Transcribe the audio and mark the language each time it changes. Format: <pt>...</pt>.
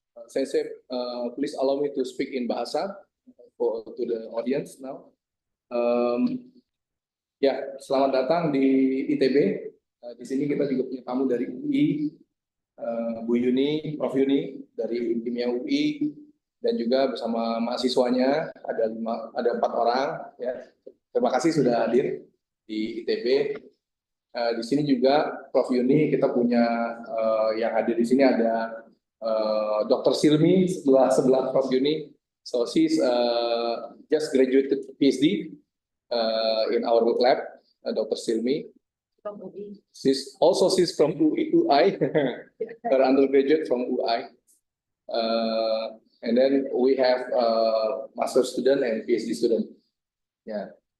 <en>Sensei, please allow me to speak in bahasa to the audience now.</en> <id>Ya, selamat datang di ITB. Di sini kita juga punya tamu dari UI, Bu Yuni, Prof Yuni dari Kimia UI, dan juga bersama mahasiswanya ada 4 orang. Ya. Terima kasih sudah hadir di ITB. Di sini juga Prof Yuni, kita punya yang hadir di sini ada Dr. Silmi sebelah Prof Yuni.</id> <en>So she's just graduated PhD in our lab, Dr. Silmi. She's from UI, her undergraduate from UI. And then we have master student and PhD student. Ya.</en>